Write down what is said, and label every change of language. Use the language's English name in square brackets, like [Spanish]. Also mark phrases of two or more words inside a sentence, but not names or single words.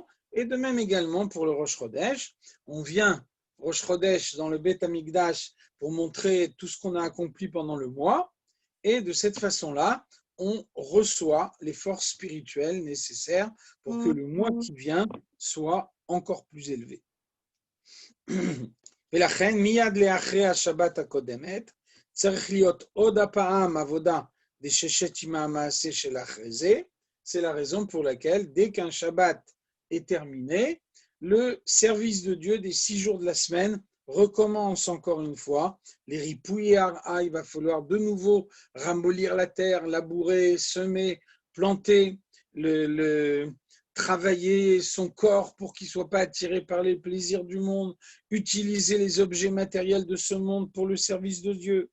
[French] Et de même également pour le Rosh Chodesh. On vient, Rosh Chodesh, dans le Beth Amikdash pour montrer tout ce qu'on a accompli pendant le mois. Et de cette façon-là, on reçoit les forces spirituelles nécessaires pour que le mois qui vient soit encore plus élevé. [Hebrew] ולכן מיד לאחרי השבת הקודמת צריך להיות עוד הפעם עבודה דששת ימי המעשה של אחרי זה. [French] C'est la raison pour laquelle dès qu'un Shabbat est terminé, le service de Dieu des 6 jours de la semaine recommence encore une fois. Les ripouillards, il va falloir de nouveau ramollir la terre, labourer, semer, planter, travailler son corps pour qu'il ne soit pas attiré par les plaisirs du monde, utiliser les objets matériels de ce monde pour le service de Dieu.